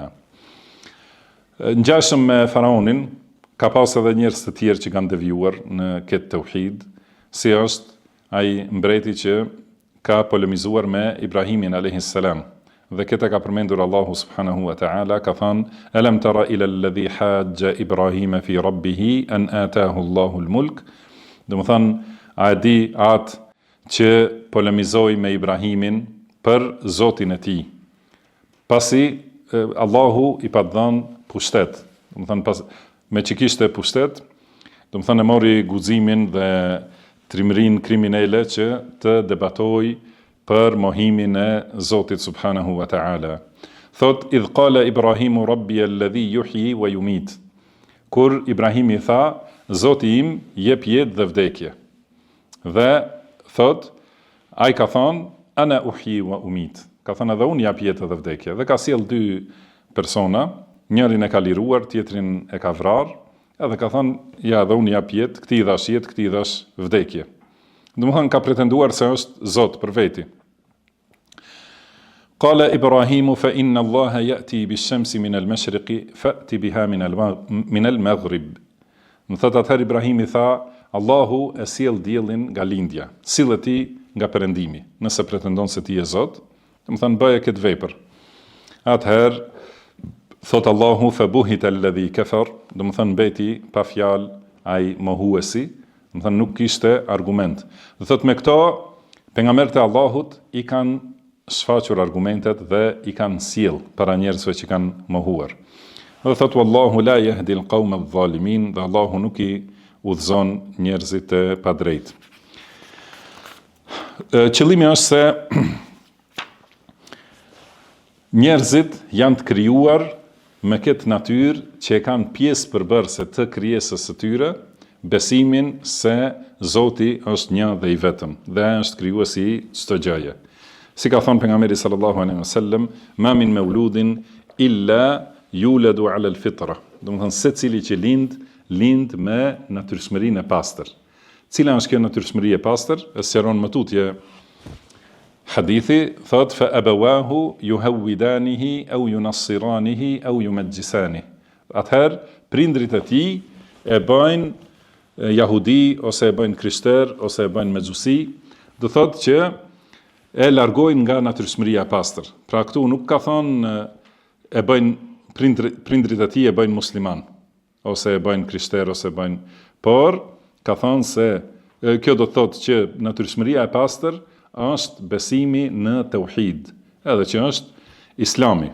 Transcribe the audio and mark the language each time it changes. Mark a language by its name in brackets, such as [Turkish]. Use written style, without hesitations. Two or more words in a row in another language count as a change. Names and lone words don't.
[Albanian] Ngjashëm me faraonin, ka pas edhe njerëz të tjerë që kanë devijuar në këtë tauhid, si është ai mbreti që ka polemizuar me Ibrahimin [Arabic] عليه السلام. [Albanian] Dhe këtë ka përmendur Allahu [Arabic] سبحانه وتعالى, [Albanian] ka thënë: [Arabic] "ألم تر إلى الذي حاج إبراهيم في ربه أن آتاه الله الملك." [Albanian] Do të thënë, a e di atë që polemizoi me Ibrahimin për Zotin e tij, pasi Allahu i pa dhënë pushtet. Do të thënë me që kishte pushtet, do të thënë mori guximin dhe trimërinë kriminale që të debatojë për mohimin e Zotit [Arabic] سبحانه وتعالى. Thot, إذ قال إبراهيم ربي الذي يحيي ويميت. [Albanian] Kur Ibrahimi tha, Zoti im jep jetë dhe vdekje. Dhe thot, ai ka thënë, [Arabic] أنا أحيي وأميت. [Albanian] Ka thënë edhe unë jap jetë dhe vdekje. Dhe ka sjell dy persona, njërin e ka liruar, tjetrin e ka vrarë, edhe ka thënë, ja edhe unë jap jetë, këtij dhash jetë, këtij dhash vdekje. Domethënë ka pretenduar se është Zot për veti. [Arabic] قال إبراهيم فإن الله يأتي بالشمس من المشرق فأت بها من المغرب. [Albanian] Në thot atëherë Ibrahimi tha, Allahu e sjell diellin nga lindja, sillet ti nga perëndimi. Nëse pretendon se ti je Zot, domethënë bëje këtë vepër. Atëherë thot Allahu [Arabic] فبهت الذي كفر, [Albanian] domethënë mbeti pa fjalë ai mohuesi. Më thënë nuk kishte argument. Dhe thot me këto, pejgamberët e Allahut i kanë shfaqur argumentet dhe i kanë sjell para njerëzve që kanë mohuar. Dhe thot [Arabic] والله لا يهدي القوم الظالمين, [Albanian] dhe Allahu nuk i udhëzon njerëzit e padrejt. Qëllimi është se njerëzit janë të krijuar me këtë natyrë që e kanë pjesë përbërëse të krijesës së tyre, besimin se Zoti është një dhe i vetëm, dhe ai është krijuesi i çdo gjëje. Si ka thënë pejgamberi [Arabic] صلى الله عليه وسلم, ما من مولود إلا يولد على الفطرة. [Albanian] Do të thënë secili që lind me natyrshmërinë e pastër. Cila është kjo natyrshmëri e pastër? E sqaron më tutje hadithi, thot [Arabic] فأبواه يهودانه أو ينصرانه أو يمجسانه. [Albanian] Atëherë prindrit e tij e bëjnë jahudi, ose e bëjnë krishter, ose e bëjnë mexusi, do thotë që e largojnë nga natyrshmëria e pastër. Pra këtu nuk ka thonë e bëjnë prindrit e tij e bëjnë musliman, ose e bëjnë krishter, ose e bëjnë, por ka thonë se kjo do të thotë që natyrshmëria e pastër është besimi në tauhid, edhe që është Islami.